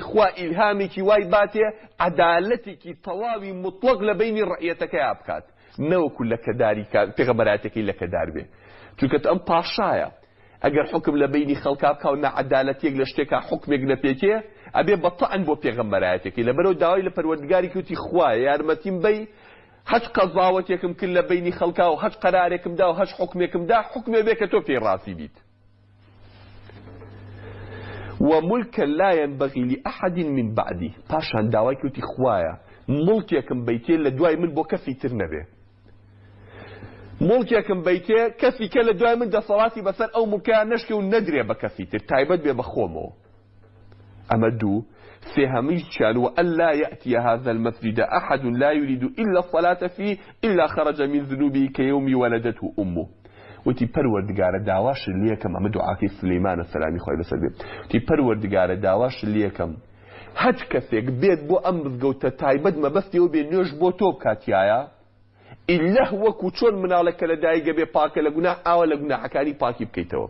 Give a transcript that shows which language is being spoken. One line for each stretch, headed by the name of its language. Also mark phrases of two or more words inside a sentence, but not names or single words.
Central Kurdish: خوا ئیلهامێکی وای باتێ عەدالەتێکی تەواوی مطلق لە بینی ڕەعیەتەکەیان بکات، نەوەکو لەکەداری پێغەمبەرایەتەکەی لەکەدار بێ، چونکە ئەم پاشایە ئەگەر حکم لە بینی خەڵکا بکا و نەعەدالەتێک لە شتێکا حکمێک نەپێکێ ئەبێ بەتەعن بۆ پێغەمبەرایەتەکەی، لەبەرەوە داوای لە پەروەردگاری کەوتی خوایە یارمەتیم بەی هەچ قەزاوەتێکم کرد لە بینی خەڵکا و هەچ قەرارێکم دا و هەچ حکمێکم دا، حکمێ بێ کە تۆ پێی ڕاستی بیت.
Arabic: وملكا لا ينبغي لأحد من بعدي،
Central Kurdish: پاشان داوای کەوتی خوایە مڵکێکم بەیتێ لە دوای من بۆ کەسی تر نەبێ، مڵکێکم بەیتێ کەسی کە لە دوای من دەسەڵاتی بەسەر ئەو مڵکەیان نەشکێ و نەدرێ بە کەسی تر، تایبەت بێ بە خۆمەوە. ئەمە دوو. سێهەمیشیان
Arabic: وألا يأتي هذا المسجد أحد لا يريد إلا الصلاة فيه إلا خرج من ذنوبه كيوم ولدته أمه،
Central Kurdish: وتی پەروەردگارە داواش لێکەم ئەمە دوعاکەی سولەیمانە سەلامی خۆی لەسەر بێت وتی پەروەردگارە داواش لێکەم هەچ کەسێک بێت بۆ ئەم مزگەوتە تایبەت مەبەستیەوە بێ نوێژ بۆ تۆ بکاتیایە ئیلله وەکو چۆن مناڵەکە لە دایکە بێ پاکە لە گوناح ئاوە لە گوناحەکانی پاکی بکەیتەوە.